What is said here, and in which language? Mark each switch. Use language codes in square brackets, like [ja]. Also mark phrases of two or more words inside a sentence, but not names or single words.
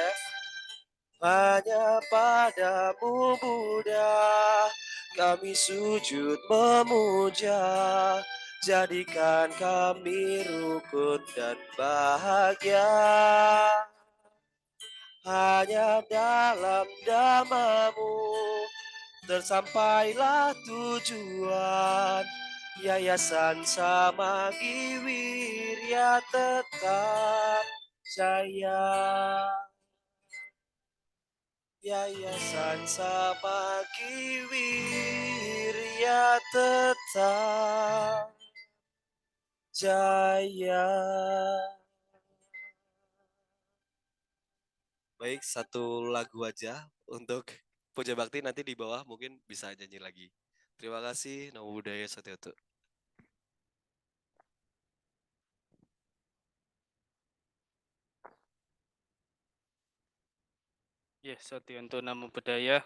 [id] Hanya padamu Buddha kami sujud memuja, jadikan kami rukun dan bahagia. Hanya dalam dhammamu tersampailah tujuan. Yayasan Samagi Wirya tetap jaya. Yayasan Samagi Wirya tetap jaya. Baik, satu lagu aja untuk Puja Bakti, nanti di bawah mungkin bisa nyanyi lagi. Terima kasih, [pi] Namo Buddhaya Satyatu. [id] Ya, Soti untuk [pi] Namo Buddhaya.